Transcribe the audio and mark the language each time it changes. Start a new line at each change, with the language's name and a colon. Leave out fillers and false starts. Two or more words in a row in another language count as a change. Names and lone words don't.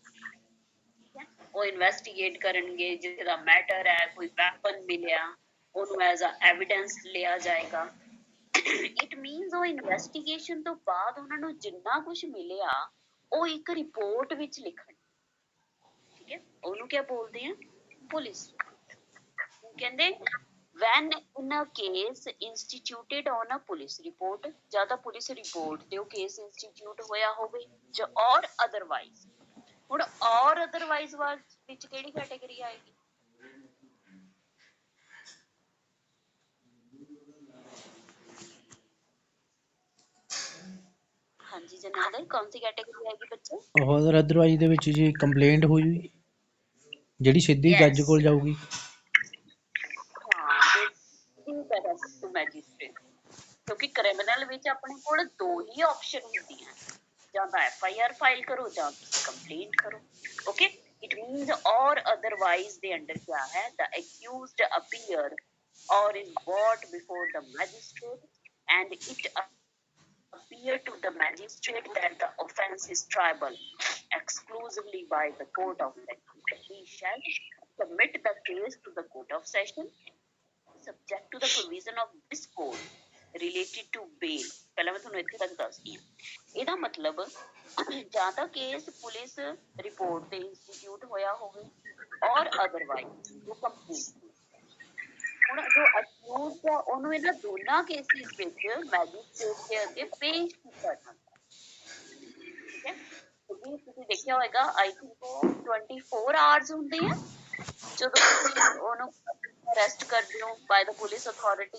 Punjabi: ਉਹ ਇਨਵੈਸਟੀਗੇਟ ਕਰਨਗੇ, ਜਿਹਦਾ ਮੈਟਰ ਹੈ, ਕੋਈ ਵੈਪਨ ਮਿਲਿਆ ਉਹਨੂੰ
English: as a evidence
Punjabi: ਲਿਆ ਜਾਏਗਾ।
English: it means
Punjabi: ਉਹ ਇਨਵੈਸਟੀਗੇਸ਼ਨ ਤੋਂ ਬਾਅਦ ਉਹਨਾਂ ਨੂੰ ਜਿੰਨਾ ਕੁਝ ਮਿਲਿਆ ਉਹ ਇੱਕ ਰਿਪੋਰਟ ਵਿੱਚ ਲਿਖਣ, ਠੀਕ ਹੈ, ਉਹਨੂੰ ਕਿਆ ਬੋਲਦੇ ਆ, ਪੁਲਿਸ।
English: ਕਹਿੰਦੇ when in a case instituted on a police report,
Punjabi: ਜਾਂ ਤਾਂ
English: police report
Punjabi: ਤੇ ਉਹ
English: case institute
Punjabi: ਹੋਇਆ ਹੋਵੇ ਜਾਂ
English: or otherwise.
Punjabi: ਹੁਣ
English: or otherwise
Punjabi: ਵਿੱਚ ਕਿਹੜੀ ਕੈਟੇਗਰੀ ਆਏਗੀ, ਹਾਂਜੀ ਜਨਾਦਰ ਕੌਣ ਸੀ ਕੈਟੇਗਰੀ ਆਏਗੀ ਬੱਚੇ? ਹੋਰ ਅਦਰਵਾਈਜ਼ ਦੇ ਵਿੱਚ ਜੀ ਕੰਪਲੇਂਟ ਹੋ ਜੂਗੀ ਜਿਹੜੀ ਸਿੱਧੀ ਜੱਜ ਕੋਲ ਜਾਊਗੀ। ਮੈਜਿਸਟ੍ਰੇਟ, ਕਿਉਂਕਿ ਕ੍ਰਿਮੀਨਲ ਵਿੱਚ ਆਪਣੇ ਕੋਲ ਦੋ ਹੀ ਆਪਸ਼ਨ ਹੁੰਦੀਆਂ, ਜਾਂ ਤਾਂ
English: FIR file
Punjabi: ਕਰੋ ਜਾਂ ਕੰਪਲੇਂਟ ਕਰੋ।
English: okay, it means or otherwise
Punjabi: ਦੇ ਅੰਡਰ ਕਿਆ ਹੈ,
English: the accused appear or is brought before the magistrate and it appear to the magistrate that the offence is triable exclusively by the court of session. He shall submit the case to the court of session subject to the provision of this code related to bail।
Punjabi: ਪਹਿਲਾਂ ਮੈਂ ਤੁਹਾਨੂੰ ਇੱਥੇ ਤੱਕ ਦੱਸਦੀ ਹਾਂ, ਇਹਦਾ ਮਤਲਬ ਜਾਂ ਤਾਂ
English: case police report
Punjabi: ਤੇ ਇੰਸਟੀਟਿਊਟ ਹੋਇਆ ਹੋਵੇ
English: or otherwise
Punjabi: ਜੋ ਕੰਪਲੀਟ। ਹੁਣ ਜੋ ਅਕਿਊਜ਼ਡ ਹੈ ਉਹਨੂੰ ਇਹਨਾਂ ਦੋਨਾਂ ਕੇਸਿਸ ਵਿੱਚ ਮੈਜਿਸਟ੍ਰੇਟ ਦੇ ਅੱਗੇ ਪੇਸ਼ ਕੀਤਾ ਜਾਂਦਾ, ਠੀਕ ਹੈ, ਕਿਉਂਕਿ ਤੁਸੀਂ ਦੇਖਿਆ ਹੋਏਗਾ
English: I think
Punjabi: ਉਹ 24 ਆਵਰਸ ਹੁੰਦੇ ਆ ਜਦੋਂ ਤੁਸੀਂ ਉਹਨੂੰ ਅਰੈਸਟ ਕਰਦੇ ਹੋ
English: by the police authority.